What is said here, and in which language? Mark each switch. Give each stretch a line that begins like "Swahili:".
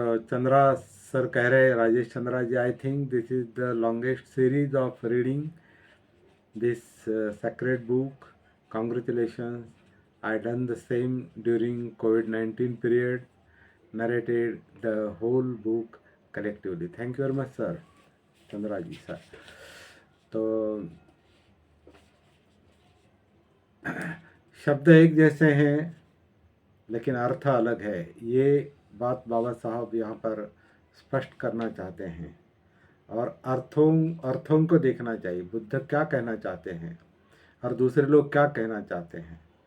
English: Chandra
Hindi: sir कह रहे,
English: Rajesh Chandra ji, I think this is the longest series of reading this sacred book. Congratulations. I done the same during COVID-19 period, narrated the whole book collectively. Thank you very much, sir. Chandra ji sir.
Hindi: तो शब्द एक जैसे हैं लेकिन अर्थ अलग है, ये बात बाबा साहब यहाँ पर स्पष्ट करना चाहते हैं। और अर्थों को देखना चाहिए, बुद्ध क्या कहना चाहते हैं और दूसरे लोग क्या कहना चाहते हैं।